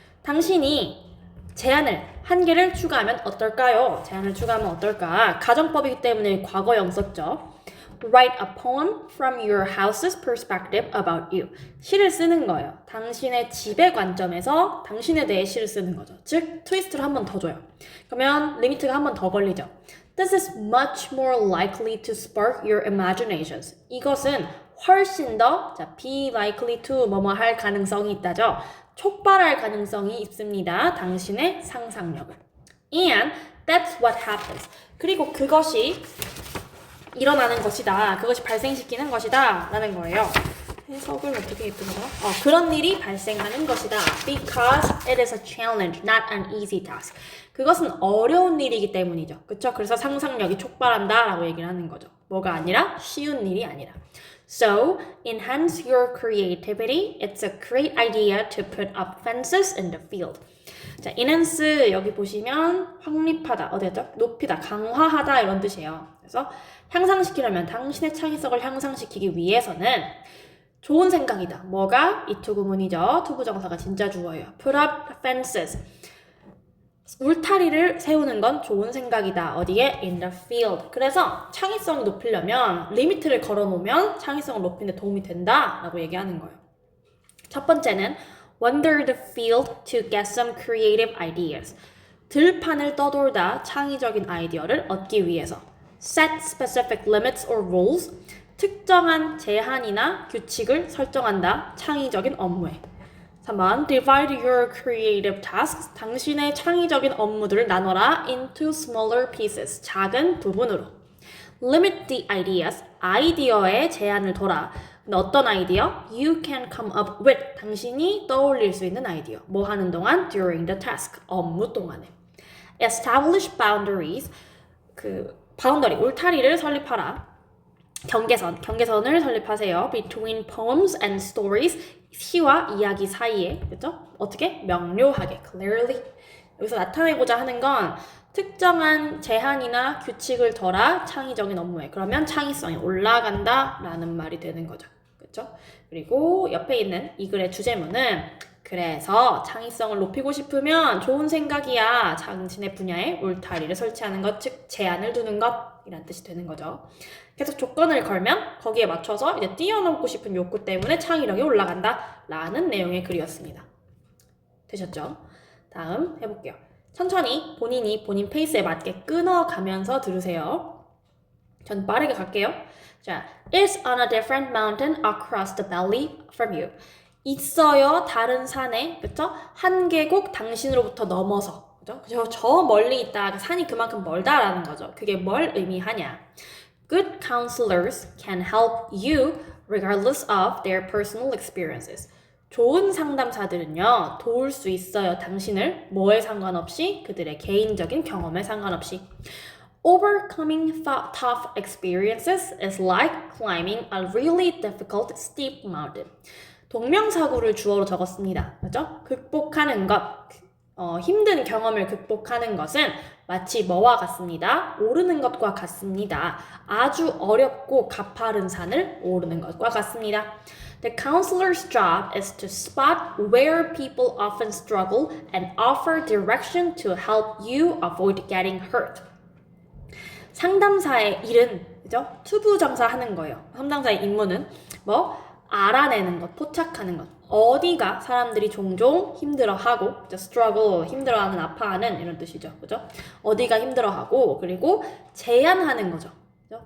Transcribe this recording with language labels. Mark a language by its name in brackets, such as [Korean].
[Korean] 당신이 한계를 추가하면 어떨까요? 제한을 추가하면 어떨까? 가정법이기 때문에 과거형 썼죠. [English] Write a poem from your house's perspective about you. [Korean] 시를 쓰는 거예요. 당신의 집의 관점에서 당신에 대해 시를 쓰는 거죠. 즉, 트위스트를 한 번 더 줘요. 그러면 리미트가 한 번 더 걸리죠. [English] This is much more likely to spark your imaginations. [Korean] 이것은 훨씬 더, 자, [English] be likely to [Korean] 뭐뭐 할 가능성이 있다죠. 촉발할 가능성이 있습니다. 당신의 상상력을. [English] And that's what happens. [Korean] 그리고 그것이 일어나는 것이다. 그것이 발생시키는 것이다. 라는 거예요. 해석을 어떻게 했더라? 그런 일이 발생하는 것이다. [English] Because it is a challenge, not an easy task. [Korean] 그것은 어려운 일이기 때문이죠. 그쵸? 그래서 상상력이 촉발한다 라고 얘기를 하는 거죠. 뭐가 아니라 쉬운 일이 아니라. [English] So, enhance your creativity. It's a great idea to put up fences in the field. [Korean] 자, enhance 여기 보시면 확립하다, 어디였죠? 높이다, 강화하다 이런 뜻이에요. 그래서 향상시키려면 당신의 창의성을 향상시키기 위해서는 좋은 생각이다. 뭐가? 이 투구문이죠. 투부정사가 진짜 주어예요. [English] Put up fences. [Korean] 울타리를 세우는 건 좋은 생각이다. 어디에? [English] In the field. [Korean] 그래서 창의성을 높이려면 리미트를 걸어놓으면 창의성을 높이는 데 도움이 된다 라고 얘기하는 거예요. 첫 번째는 [English] wander the field to get some creative ideas. [Korean] 들판을 떠돌다 창의적인 아이디어를 얻기 위해서. [English] Set specific limits or rules. [Korean] 특정한 제한이나 규칙을 설정한다. 창의적인 업무에. 3번, [English] divide your creative tasks. [Korean] 당신의 창의적인 업무들을 나눠라 [English] into smaller pieces. [Korean] 작은 부분으로. [English] Limit the ideas. [Korean] 아이디어에 제한을 둬라. 근데 어떤 아이디어? [English] You can come up with. [Korean] 당신이 떠올릴 수 있는 아이디어. 뭐 하는 동안? [English] During the task. [Korean] 업무 동안에. [English] Establish boundaries. [Korean] 바운더리, 울타리를 설립하라. 경계선을 설립하세요. [English] Between poems and stories. [Korean] 시와 이야기 사이에. 그죠? 어떻게? 명료하게. [English] Clearly. [Korean] 여기서 나타내고자 하는 건 특정한 제한이나 규칙을 둬라 창의적인 업무에. 그러면 창의성이 올라간다 라는 말이 되는 거죠. 그렇죠? 그리고 옆에 있는 이 글의 주제문은 그래서 창의성을 높이고 싶으면 좋은 생각이야. 당신의 분야에 울타리를 설치하는 것, 즉 제한을 두는 것 이란 뜻이 되는 거죠. 계속 조건을 걸면 거기에 맞춰서 이제 뛰어넘고 싶은 욕구 때문에 창의력이 올라간다 라는 내용의 글이었습니다. 되셨죠? 다음 해볼게요. 천천히 본인 페이스에 맞게 끊어가면서 들으세요. 전 빠르게 갈게요. [English] 자, is on a different mountain across the valley from you. [Korean] 있어요, 다른 산에, 그쵸? 한 계곡 당신으로부터 넘어서, 그죠? 저 멀리 있다, 산이 그만큼 멀다라는 거죠. 그게 뭘 의미하냐? [English] Good counselors can help you regardless of their personal experiences. [Korean] 좋은 상담사들은요, 도울 수 있어요. 당신을 뭐에 상관없이, 그들의 개인적인 경험에 상관없이. [English] Overcoming tough experiences is like climbing a really difficult steep mountain. [Korean] 동명사구를 주어로 적었습니다. 그죠? 극복하는 것, 힘든 경험을 극복하는 것은 마치 뭐와 같습니다. 오르는 것과 같습니다. 아주 어렵고 가파른 산을 오르는 것과 같습니다. [English] The counselor's job is to spot where people often struggle and offer direction to help you avoid getting hurt. [Korean] 상담사의 일은, 그죠? 투부정사하는 거예요. 상담사의 임무는 알아내는 것, 포착하는 것. 어디가 사람들이 종종 힘들어하고, struggle, 힘들어하는, 아파하는 이런 뜻이죠. 그죠? 어디가 힘들어하고, 그리고 제안하는 거죠. 그죠?